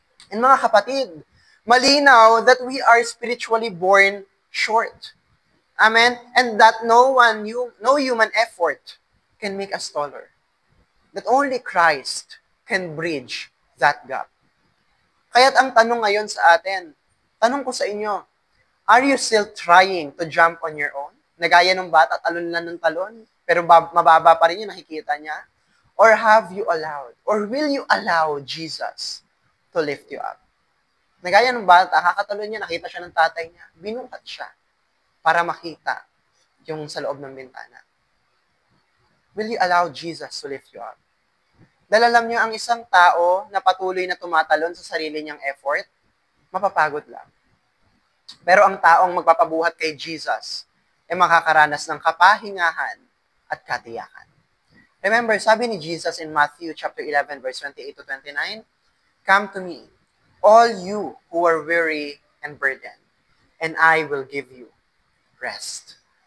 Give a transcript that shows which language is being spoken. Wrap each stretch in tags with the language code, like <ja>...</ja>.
<en>And</en> <tl>mga kapatid, malinaw</tl> <en>that we are spiritually born short. Amen? And that no human effort can make us taller. That only Christ can bridge that gap.</en> <tl>Kaya't ang tanong ngayon sa atin, tanong ko sa inyo,</tl> <en>are you still trying to jump on your own?</en> <tl>Nagaya ng bata, talon lang ng talon, pero mababa pa rin yung nakikita niya?</tl> <en>Or have you allowed, or will you allow Jesus to lift you up?</en> <tl>Nagaya ng bata, kakatalon niya, nakita siya ng tatay niya, binuhat siya para makita yung sa loob ng bintana.</tl> <en>Will you allow Jesus to lift you up?</en> <tl>Dahil alam niyo, ang isang tao na patuloy na tumatalon sa sarili niyang effort, mapapagod lang. Pero ang taong magpapabuhat kay Jesus ay makakaranas ng kapahingahan at katiyakan.</tl> <en>Remember,</en> <tl>sabi ni Jesus</tl> <en>in Matthew chapter 11, verse 28 to 29, "Come to me, all you who are weary and burdened, and I will give you rest."</en>